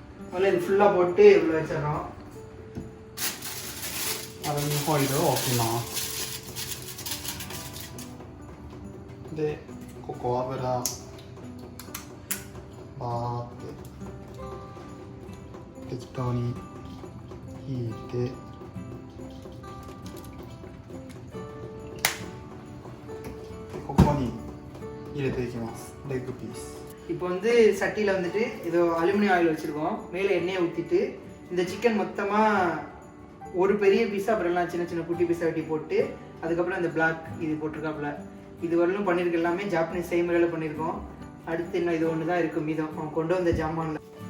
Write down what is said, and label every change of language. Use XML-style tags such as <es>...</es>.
<ta>முதல்ல இது ஃபுல்லாக போட்டு இவ்வளோ வச்சிடறோம்.</ta> <ja>アルミホイルを置きます。でここ油バーって適当に引いて、でここに入れていきます。レッグピース。</ja> <ta>இப்போ வந்து சட்டியில் வந்துட்டு ஏதோ அலுமினியம் ஆயில் வச்சுருக்கோம். மேலே எண்ணெயை ஊற்றிட்டு இந்த சிக்கன் மொத்தமாக ஒரு பெரிய பீஸா அப்புறம் எல்லாம் சின்ன சின்ன குட்டி பீஸா வெட்டி போட்டு அதுக்கப்புறம் இந்த பிளாக் இது போட்டிருக்காப்புல. இது வரலும் பண்ணியிருக்க எல்லாமே ஜாப்பனீஸ் செய்முறையில் பண்ணியிருக்கோம். அடுத்து இன்னும் இது ஒன்று தான் இருக்கும் மீதம் அவன் கொண்டு வந்த ஜாமான்ல.</ta>